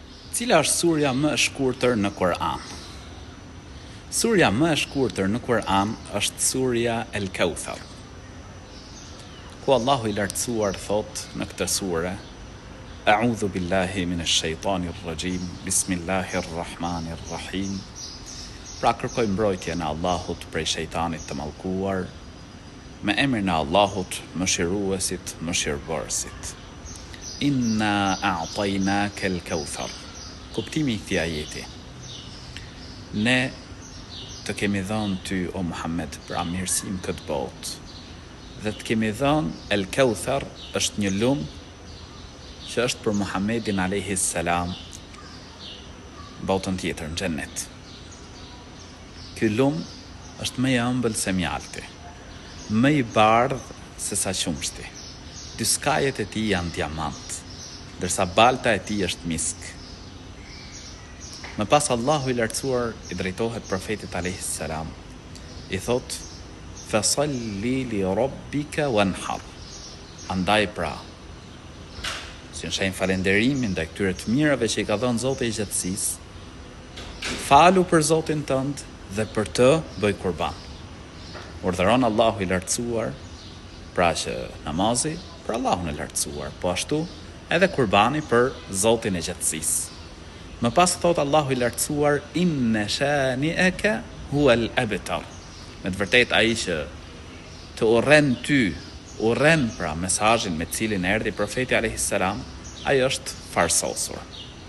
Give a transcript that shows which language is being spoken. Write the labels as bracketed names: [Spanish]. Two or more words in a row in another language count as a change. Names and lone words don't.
[Albanian] Cila është surja më e shkurtër në Kur'an? Surja më e shkurtër në Kur'an është surja El Kauthar, ku Allahu i lartësuar thot në këtë sure: [Arabic] أعوذ بالله من الشيطان الرجيم بسم الله الرحمن الرحيم. [Albanian] Pra kërkoj mbrojtje në Allahut prej shejtanit të mallkuar, me emrin e Allahut, mëshiruesit, mëshirbërësit. [Arabic] إنا أعطيناك الكوثر. [Albanian] Kuptimi i këtij ajeti: ne të kemi dhënë ty, o Muhammed, për mirësim këtë botë, dhe të kemi dhënë El Kauthar është një lumë që është për Muhammedin [Arabic] عليه السلام, [Albanian] botën tjetër në xhennet. Ky lumë është më i ëmbël se mjalti, më i bardhë se sa qumshti. Dy skajet e tij janë diamant, ndërsa balta e tij është misk. Më pas Allahu i lartësuar i drejtohet profetit [Arabic] عليه السلام, [Albanian] i thot: [Arabic] فصل لربك وانحر. [Albanian] Andaj pra, si në shenjë falenderimin ndaj këtyre të mirave që i ka dhënë Zoti i gjatësisë, falu për Zotin tënd dhe për të bëj kurban. Urdhëron Allahu i lartësuar, pra që namazi për Allahun e lartësuar, po ashtu edhe kurbani për Zotin e gjatësisë. Më pas thot Allahu i lartësuar: [Arabic] إن شانئك هو الأبتر. [Albanian] Me të vërtetë ai që të urren ty, urren pra mesazhin me cilin erdhi profeti [Arabic] عليه السلام, [Albanian] ai është farsosur.